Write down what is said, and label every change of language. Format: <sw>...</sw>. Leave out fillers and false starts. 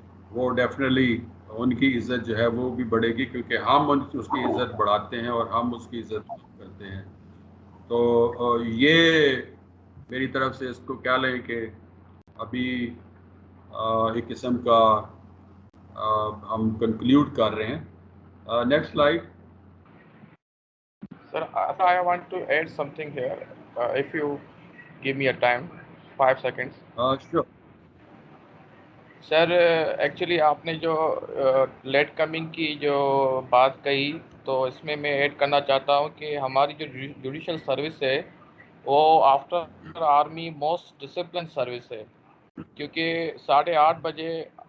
<ur>وہ ڈیفینیٹلی ان کی عزت جو ہے وہ بھی بڑھے گی، کیونکہ ہم اس کی عزت بڑھاتے ہیں اور ہم اس کی عزت کرتے ہیں۔ تو یہ میری طرف سے اس کو کیا لیں کہ ابھی ایک قسم کا ہم کنکلیوڈ کر رہے ہیں۔ Next slide.</ur> <en>Sir, I want to add something here. If you give me a time, 5 seconds. Sure.</en> <ur>Sir actually آپ نے جو لیٹ کمنگ کی جو بات کہی تو اس میں ایڈ کرنا چاہتا ہوں کہ ہماری جو جوڈیشل سروس ہے وہ after army most discipline service ہے، کیونکہ 8:30 بجے</ur>